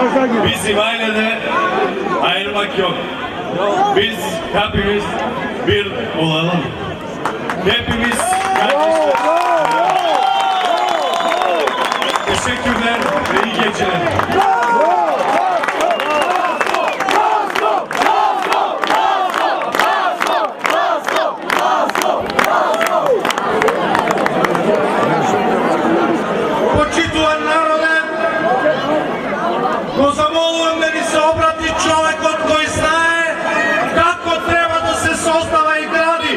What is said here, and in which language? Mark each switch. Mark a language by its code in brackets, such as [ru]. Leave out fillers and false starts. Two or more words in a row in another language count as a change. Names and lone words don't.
[tr] Bizim ailede ayırmak yok. Biz hepimiz bir olalım. Hepimiz kardeşler. Teşekkürler ve iyi geceler. [mk] Почитуван народе, го замолувам да ни се обрати човекот кој знае како треба да се создава и гради.